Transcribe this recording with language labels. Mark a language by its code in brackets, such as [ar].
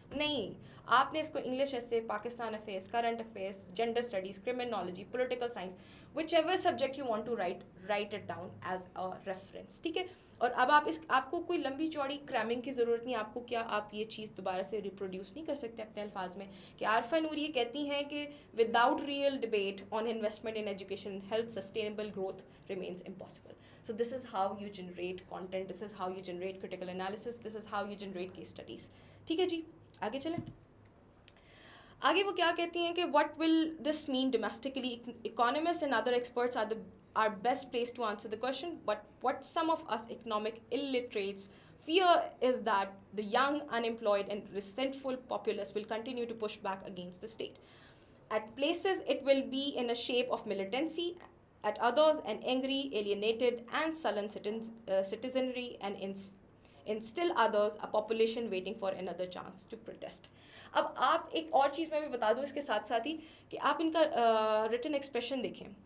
[ur] نہیں, آپ نے اس کو انگلش ایسے, [en] Pakistan affairs, current affairs, gender studies, criminology, political science, whichever subject you want to write it down as a reference. [ur] ٹھیک ہے, اور اب آپ کو کوئی لمبی چوڑی کرامنگ کی ضرورت نہیں. آپ کو کیا, آپ یہ چیز دوبارہ سے ریپروڈیوس نہیں کر سکتے اپنے الفاظ میں کہ عارفہ نور یہ کہتی ہیں کہ [en] Without real debate on investment in education health sustainable growth remains impossible. So this is how you generate content, this is how you generate critical analysis, this is how you generate case studies. [ur] ٹھیک ہے جی, آگے چلیں. آگے وہ کیا کہتی ہیں کہ [en] what will this mean domestically? Economists and other experts are best placed to answer the question, but what some of us economic illiterates fear is that the young, unemployed and resentful populace will continue to push back against the state. At places it will be in a shape of militancy, at others an angry, alienated and sullen citizenry, and in still others a population waiting for another chance to protest. [ur] اب آپ ایک اور چیز میں بھی بتا دوں اس کے ساتھ ساتھ ہی کہ آپ ان کا ریٹن ایکسپریشن دیکھیں.